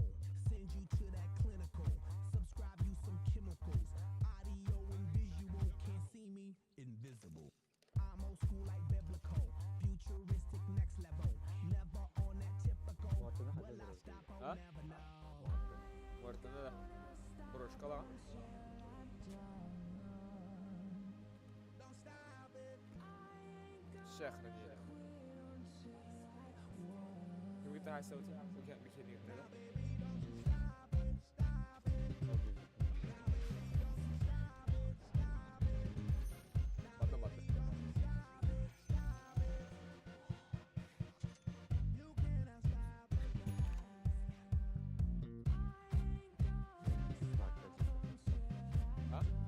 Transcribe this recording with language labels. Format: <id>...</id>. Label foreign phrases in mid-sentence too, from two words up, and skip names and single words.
<en>Send you to that clinical. Subscribe you some chemicals. Audio and visual. Can't see me. Invisible. I'm old school like biblical. Futuristic next level. Never on that typical. Will I stop? I'll Huh? never know.</en> <tr>Ortada da. Broşka lan.</tr> <ar>شيخنا جينا قلت هاي صوتي وكان بكيني كذا بطل بطل ها؟</ar>